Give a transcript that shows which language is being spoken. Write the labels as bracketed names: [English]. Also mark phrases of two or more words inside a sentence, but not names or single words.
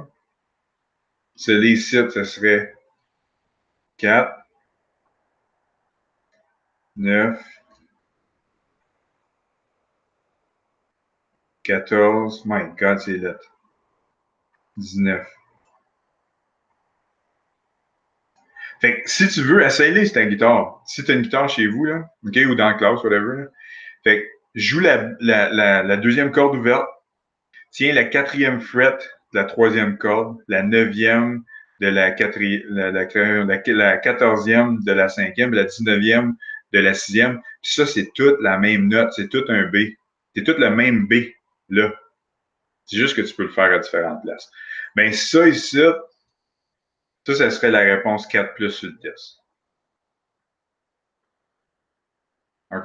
[French] Celle ici, ça serait 4, 9, 14, [English] my God, [French] c'est lettre. 19. Fait que si tu veux, essaye-les sur ta guitare. Si tu as une guitare chez vous, là, OK, ou dans la classe, whatever, là. Fait que joue la deuxième corde ouverte, tiens la 4e fret de la 3e corde, la 9e de la 14e de la 5e, la 19e de la 6e. Puis ça, c'est toute la même note, c'est tout un B. C'est tout le même B, là. C'est juste que tu peux le faire à différentes places. Ben ça ici, ça serait la réponse 4 plus sur le test. OK?